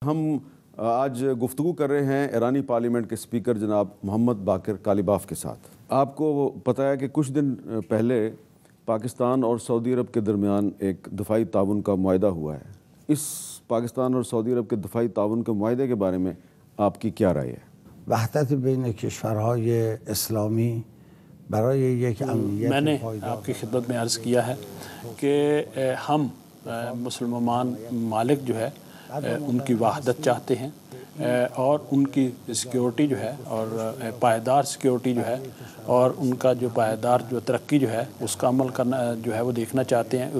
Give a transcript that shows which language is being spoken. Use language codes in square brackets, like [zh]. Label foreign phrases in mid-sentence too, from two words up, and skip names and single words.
[ur] ہم آج گفتگو کر رہے ہیں ایرانی پارلیمنٹ کے اسپیکر جناب محمد باقر کالیباف کے ساتھ۔ آپ کو پتہ ہے کہ کچھ دن پہلے پاکستان اور سعودی عرب کے درمیان ایک دفاعی تعاون کا معاہدہ ہوا ہے۔ اس پاکستان اور سعودی عرب کے دفاعی تعاون کے معاہدے کے بارے میں آپ کی کیا رائے ہے؟ [fa] وحدت بین کشورهای اسلامی برای یک امنیت [ur] میں نے [fa] پایدار [ur] آپ کی خدمت میں عرض کیا ہے کہ ہم مسلمان ممالک جو ہے ان کی وحدت چاہتے ہیں اور ان کی سیکیورٹی جو ہے اور پائیدار سیکیورٹی جو ہے اور ان کا جو پائیدار جو ترقی جو ہے اس کا عمل کرنا جو ہے وہ دیکھنا چاہتے ہیں۔